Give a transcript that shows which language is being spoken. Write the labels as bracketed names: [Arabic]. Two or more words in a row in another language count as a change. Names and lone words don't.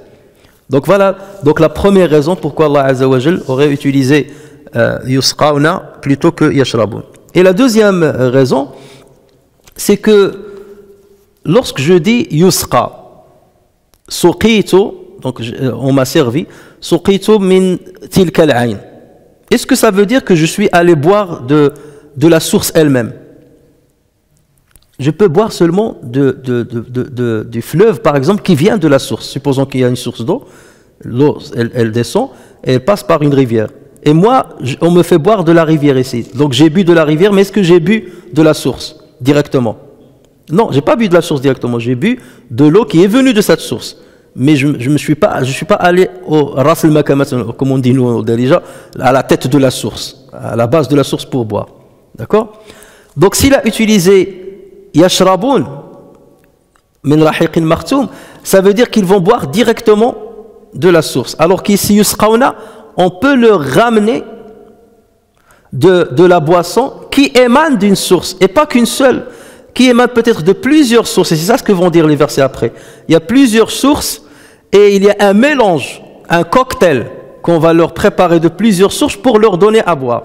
[French] Donc voilà, donc la première raison pourquoi Allah Azza wa Jal aurait utilisé yusqawna plutôt que yashrabun. Et la deuxième raison, c'est que lorsque je dis [Arabic] يسقى سقيت, [French] donc on m'a servi, [Arabic] سقيت من تلك العين. [French] Est-ce que ça veut dire que je suis allé boire de la source elle-même? Je peux boire seulement du fleuve, par exemple, qui vient de la source. Supposons qu'il y a une source d'eau, l'eau, elle descend et elle passe par une rivière. Et moi, on me fait boire de la rivière ici. Donc j'ai bu de la rivière, mais est-ce que j'ai bu de la source directement? Non, j'ai pas bu de la source directement. J'ai bu de l'eau qui est venue de cette source. Mais je ne suis pas allé au [Arabic] رأس المكامات, [French] comme on dit nous déjà, à la tête de la source, à la base de la source pour boire. D'accord? Donc s'il a utilisé [Arabic] يشربون من رحيق مختوم, [French] ça veut dire qu'ils vont boire directement de la source. Alors qu'ici yusqawna, on peut leur ramener de la boisson qui émane d'une source, et pas qu'une seule, qui émane peut-être de plusieurs sources. Et c'est ça ce que vont dire les versets après. Il y a plusieurs sources, et il y a un mélange, un cocktail, qu'on va leur préparer de plusieurs sources pour leur donner à boire.